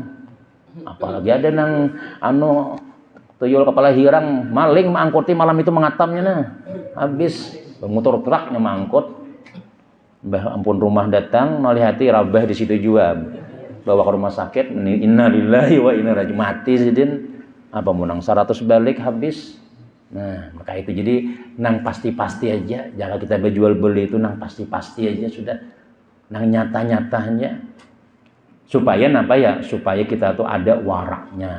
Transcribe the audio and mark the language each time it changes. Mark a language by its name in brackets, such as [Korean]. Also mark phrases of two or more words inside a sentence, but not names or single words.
[Banjar] Apalagi ada nang tuyul kepala hirang maling mangkuti malam itu mengatamnya nah. Habis motor truknya mangkut. Mbah ampun rumah datang malihati rabah di situ juga. Bawa ke rumah sakit, [Arabic] إنا لله وإنا إليه راجعون. [Banjar] Mati sidin. Apa munang 100 balik habis. Nah, maka itu jadi nang pasti-pasti aja. Jangan kita berjual beli itu nang pasti-pasti aja sudah. Nang nyata-nyatanya. Supaya apa ya? Supaya kita tuh ada waraknya.